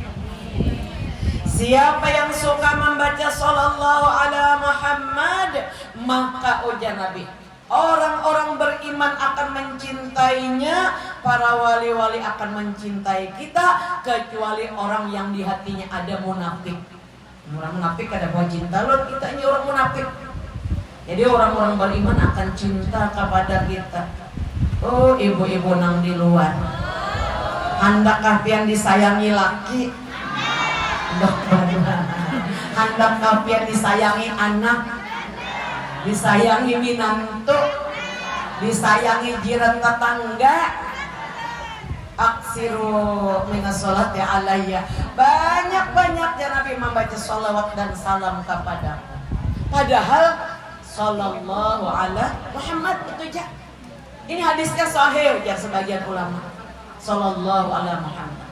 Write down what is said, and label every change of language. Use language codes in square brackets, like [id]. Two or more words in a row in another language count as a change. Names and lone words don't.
[id] Siapa yang suka membaca [ar] صلى الله على محمد, [id] maka ujar Nabi, orang-orang beriman akan mencintainya, para wali-wali akan mencintai kita, kecuali orang yang di hatinya ada munafik. Orang munafik ada bawa cinta, loh kita ini orang munafik. Jadi orang-orang beriman akan cinta kepada kita. Oh, [bjn] ibu-ibu nang di luar, handakkah pian disayangi laki? Handakkah pian disayangi anak, disayangi minantu, disayangi jiran tetangga? [ar] أكثروا من الصلاة علي. [id] Banyak-banyak ya Nabi membaca sholawat dan salam kepada. Padahal [ar] صلى الله على محمد [id] itu aja. Ini hadisnya sahih ya sebagian ulama. [ar] صلى الله على محمد.